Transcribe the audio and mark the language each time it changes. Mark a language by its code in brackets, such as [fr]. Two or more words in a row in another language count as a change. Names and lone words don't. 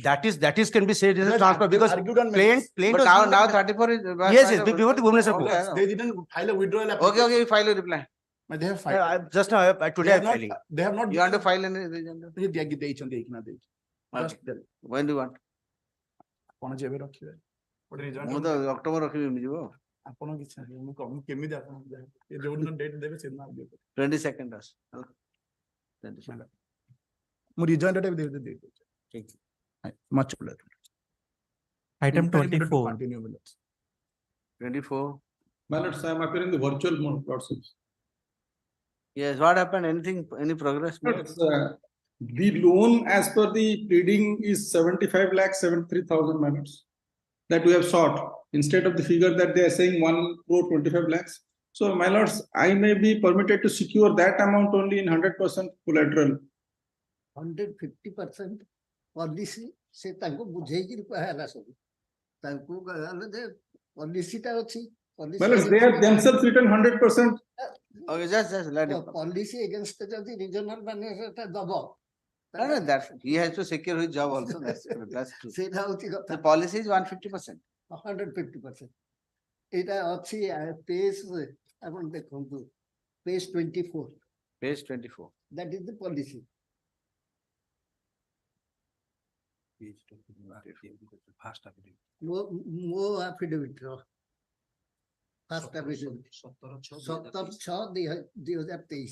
[en] That is can be said as a Yes, transfer because argued on plain But was now 34 is. yes, before the Bhubaneswar court. Yes, they didn't file a withdrawal Okay, application. okay, you file a reply. But they have filed. Just now, today I'm filing. They have not. You want to file any agenda? Just When do you want? [or] ଆପଣ ଯେବେ ରଖିବେ ଗୋଟେ result ମୁଁ ତ ଅକ୍ଟୋବର ରଖିବି ଯିବ ଆପଣ କିଛି ନାହିଁ ମୁଁ କମ କେମିତି ଆପଣ ଯୋଉଦିନ ଡେଟ୍ ଦେବେ ସେଦିନ ଆଗେ 22nd ଆସ ହେଲା 22nd ମୁଁ ରିଜଏଣ୍ଟ ଡେଟ୍ ଦେଇ ଦଉଛି ଠିକ [en] much better. Item Imperative to 24. continue with us. 24 My lords, I am appearing in the virtual mode, lordship. yes, what happened? Anything, any progress? Lords, the loan as per the pleading is 75 lakh 73,000, my lords, that we have sought instead of the figure that they are saying 1 crore 25 lakhs. So, my lords, I may be permitted to secure that amount only in 100% collateral. [or] 150% ପଲିସି ସେ ତାଙ୍କୁ ବୁଝେଇକି କୁହାହେଲା ସବୁ ତାଙ୍କୁ କହିଲା ଯେ ପଲିସିଟା ଅଛି [en] My lords, they have themselves written 100%. Okay, just let him. policy against [or] ଯଦି ରିଜନାଲ ମ୍ୟାନେଜରଟା ଦବ [en] No, that he has to secure his job also. That's true. [or] ସେଇଟା ହଉଛି କଥା [en] The policy is 150%. 150%. [or] ଏଇଟା ଅଛି ପେଜ ଆପଣ ଦେଖନ୍ତୁ ପେଜ 24. [en] Page 24. That is the policy. ମୋ affidavit ର first affidavit 17/6/2023.